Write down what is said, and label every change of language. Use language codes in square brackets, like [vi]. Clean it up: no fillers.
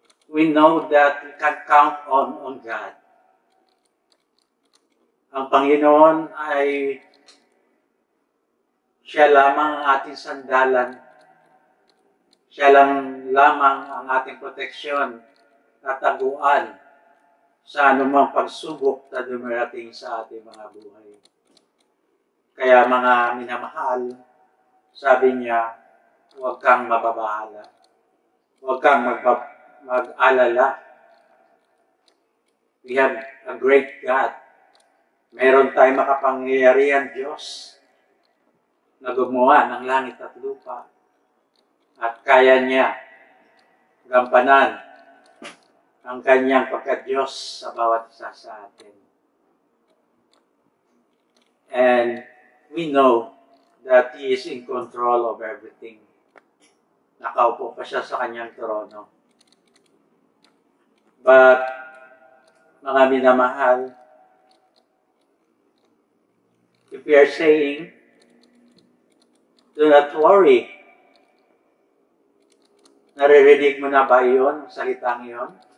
[en] We know that we can count on God. [tl] Ang Panginoon ay siya lamang ang ating sandalan. Siya lang lamang ang ating proteksyon at taguan sa anumang pagsubok na dumarating sa ating mga buhay. Kaya mga minamahal, sabi niya, huwag kang mababahala. Huwag kang mag-alala. [en] We have a great God. [tl] Meron tayong makapangyarihan Diyos na gumawa ng langit at lupa. At kaya niya gampanan ang kanyang pagka-Diyos sa bawat isa sa atin. [en] And we know that He is in control of everything. [tl] Nakaupo pa siya sa kanyang trono. But, mga minamahal, [en] if we are saying, do not worry, [tl] naririnig mo na ba iyon, salitang iyon?